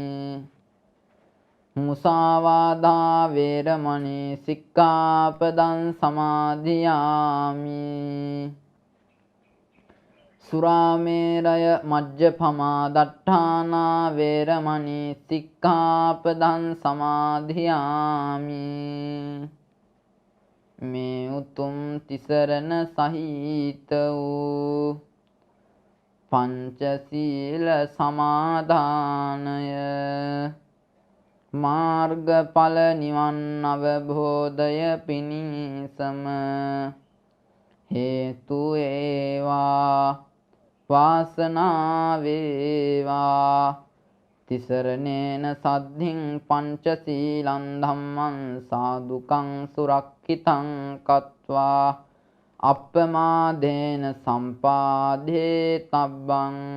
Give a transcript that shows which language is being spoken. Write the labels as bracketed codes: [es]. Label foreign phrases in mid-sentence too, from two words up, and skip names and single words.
[pi] මුසාවාදා වේරමණී සික්ඛාපදං සමාදියාමි සුරාමේරය මජ්ජපමා දට්ඨානා වේරමණී සික්ඛාපදං සමාදියාමි [si] මේ උතුම් තිසරණ සහිත වූ පංචශීල සමාදානය මාර්ගඵල නිවන් අවබෝධය පිණිසම හේතු වේවා වාසනාව වේවා [pi] තිසරණේන සද්ධින් පංචශීලං ධම්මං සාදුකං සුරක්ඛිතං කତ୍වා අප්පමාදේන සම්පාදේ තබ්බං